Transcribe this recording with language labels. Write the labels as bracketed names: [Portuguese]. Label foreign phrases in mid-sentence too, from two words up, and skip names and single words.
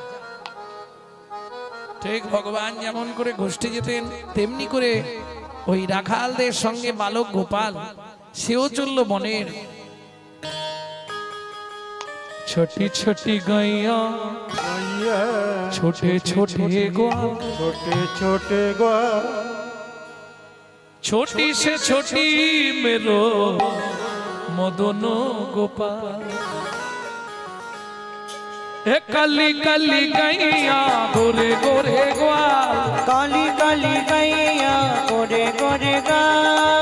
[Bangla] ঠিক ভগবান যেমন করে গোষ্ঠী যেতেন, তেমনি করে ওই রাখালদের সঙ্গে বালক গোপাল সেও চলল বনের। [Hindi] छोटी छोटी गैया छोटे छोटे ग्वाल, छोटे छोटे गोया, छोटी से छोटी मेरो मदन गोपाल। ए काली काली गैया गोरे गोरे ग्वाल, काली काली गैया गोरे गोरे गाल।